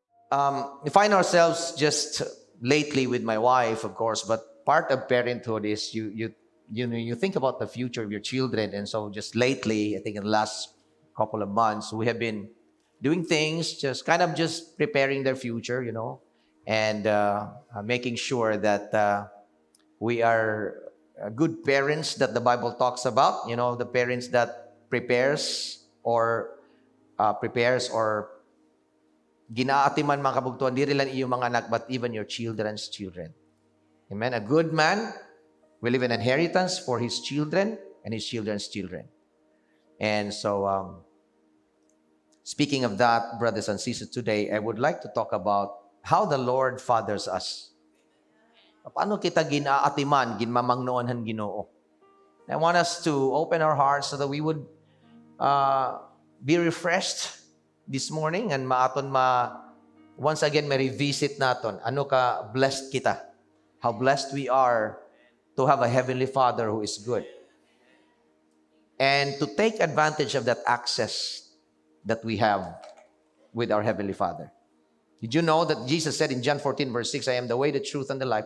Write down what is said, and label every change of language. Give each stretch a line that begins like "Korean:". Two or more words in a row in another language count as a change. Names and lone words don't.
English: We find ourselves just lately with my wife, of course, but part of parenthood is you think about the future of your children, and so just lately, I think in the last couple of months, we have been doing things, just kind of just preparing their future, and making sure that we are good parents that the Bible talks about. The parents that prepares or
Hiligaynon: ginaatiman mga kabugtuan, di rin lang iyong mga anak,
English: but even your children's children. Amen. A good man will leave an inheritance for his children and his children's children. And so, speaking of that, brothers and sisters, today I would like to talk about how the Lord fathers us.
Hiligaynon: Paano kita ginaatiman, ginmamangnoonhan Ginoo?
English: I want us to open our hearts so that we would be refreshed this morning and once again revisit
Hiligaynon: naton ano ka blessed kita,
English: how blessed we are to have a heavenly Father who is good, and to take advantage of that access that we have with our heavenly Father. Did you know that Jesus said in John 14 verse 6, I am the way, the truth, and the life.